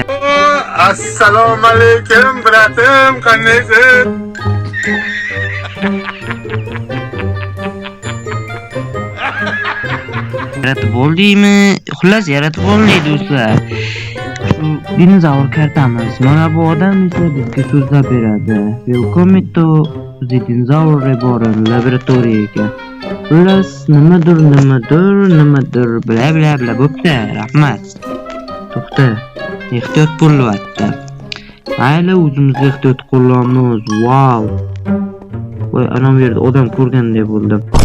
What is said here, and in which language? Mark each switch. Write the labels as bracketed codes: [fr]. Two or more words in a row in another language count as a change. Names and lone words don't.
[uz] Assalomu alaykum bratim, qanaysiz? Yaratib bo'ldingmi? Xullas yaratib bo'ldik do'stlar. Shu dinozavr kartamiz. Mana bu odam esa bizga so'zlab beradi. [en] Welcome to the Dinosaur Reborn laboratoriyaga. [uz] Xullas nimadir bla bo'pti. Rahmat. To'xta. Ehtiyot bo'lyapti. Mayli, o'zimizga ehtiyot qo'llaymiz. Wow. Voy, ana bu yerda odam ko'rgandek bo'ldim.